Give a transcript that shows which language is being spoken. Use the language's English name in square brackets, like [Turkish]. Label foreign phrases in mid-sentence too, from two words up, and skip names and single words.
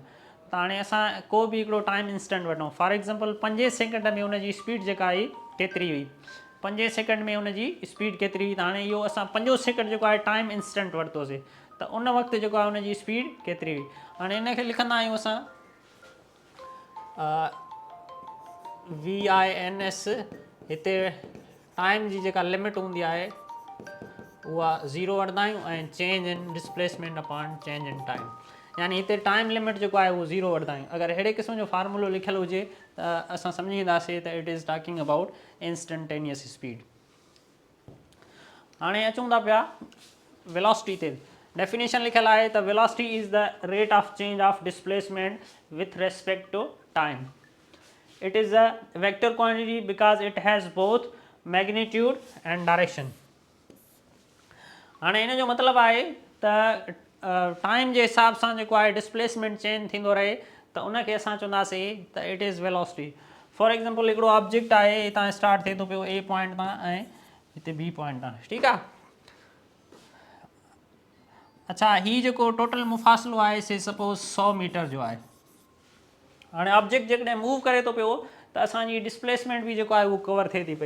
[Sindhi] त हाणे असां को बि हिकिड़ो [English] time instant [Sindhi] वठूं, [English] for example [Sindhi] 5 सेकेंड में उनजी स्पीड जेका आई केतिरी हुई, 5 सेकेंड में उनजी स्पीड केतिरी हुई, त हाणे इहो असां 5 सेकेंड जेको आहे [English] time instant [Sindhi] वरितोसीं, त उन वक़्तु जेको आहे उनजी स्पीड केतिरी हुई। हाणे इनखे लिखंदा आहियूं असां VINS। हिते टाइम जी जेका लिमिट हूंदी आहे उहा 0 वठंदा आहियूं ऐं [English] change in displacement upon change in time, [Sindhi] यानी हिते [English] time limit [Sindhi] जेको आहे उहो 0 वठंदा आहियूं। अगरि अहिड़े क़िस्म जो फार्मूलो लिखियलु हुजे त असां सम्झी वेंदासीं त [English] it is talking about instantaneous speed. [Sindhi] हाणे अचूं था पिया वेलोसिटी ते। डेफिनेशन लिखियलु आहे त [English] velocity is the rate of change of displacement with respect to time. It is a vector quantity because it has both magnitude and direction. [Sindhi] हाणे इन जो मतिलबु आहे त टाइम जे हिसाब सां जेको आहे डिस्प्लेसमेंट चेंज थींदो रहे त उनखे असां चवंदासीं त [English] it is velocity. for example [Sindhi] हिकिड़ो ऑब्जेक्ट आहे, हितां स्टार्ट थिए थो पियो A पॉइंट तां ऐं हिते B पॉइंट तां, ठीकु आहे। अच्छा हीउ जेको टोटल मुफ़ासिलो आहे से सपोज़ 100 मीटर जो आहे। हाणे ऑब्जेक्ट जेकॾहिं मूव करे थो पियो त असांजी डिस्प्लेसमेंट बि जेको आहे उहो कवर थिए थी पई।